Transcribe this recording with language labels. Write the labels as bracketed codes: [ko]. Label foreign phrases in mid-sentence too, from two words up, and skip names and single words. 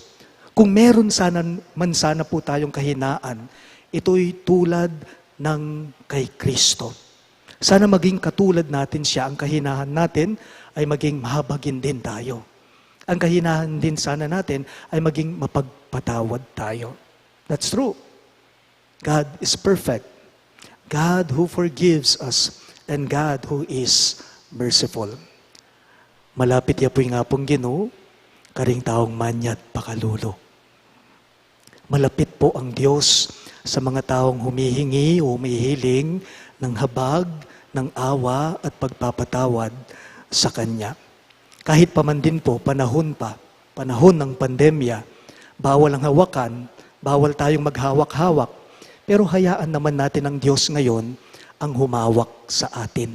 [tl] Kung meron man sana po tayong kahinaan, ito'y tulad ng kay Kristo. Sana maging katulad natin siya. Ang kahinaan natin ay maging mahabagin din tayo. Ang kahinaan din sana natin ay maging mapagpatawad tayo. [en] That's true. God is perfect. God who forgives us and God who is merciful. [pam] Malapit ya po nga pong Ginoo, karing taong manyat pakalulo. [tl] Malapit po ang Diyos sa mga taong humihingi o humihiling ng habag, ng awa at pagpapatawad sa Kanya. Kahit pa man din po, panahon ng pandemya, bawal ang hawakan, bawal tayong maghawak-hawak, pero hayaan naman natin ang Diyos ngayon ang humawak sa atin.